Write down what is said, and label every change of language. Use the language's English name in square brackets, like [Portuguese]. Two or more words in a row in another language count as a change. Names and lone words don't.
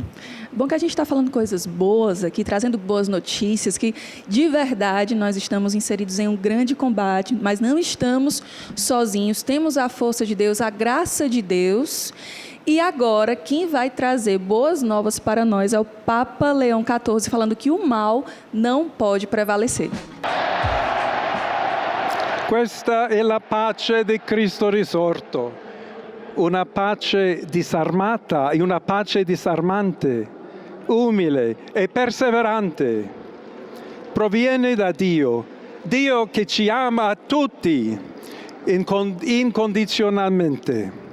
[Portuguese] Bom que a gente está falando coisas boas aqui, trazendo boas notícias, que de verdade nós estamos inseridos em um grande combate, mas não estamos sozinhos, temos a força de Deus, a graça de Deus. E agora, quem vai trazer boas novas para nós é o Papa Leão XIV, falando que o mal não pode prevalecer. [Italian] Questa è la pace di Cristo risorto, una pace disarmata e una pace disarmante, umile e perseverante. Proviene da Dio, Dio che ci ama a tutti incondizionalmente.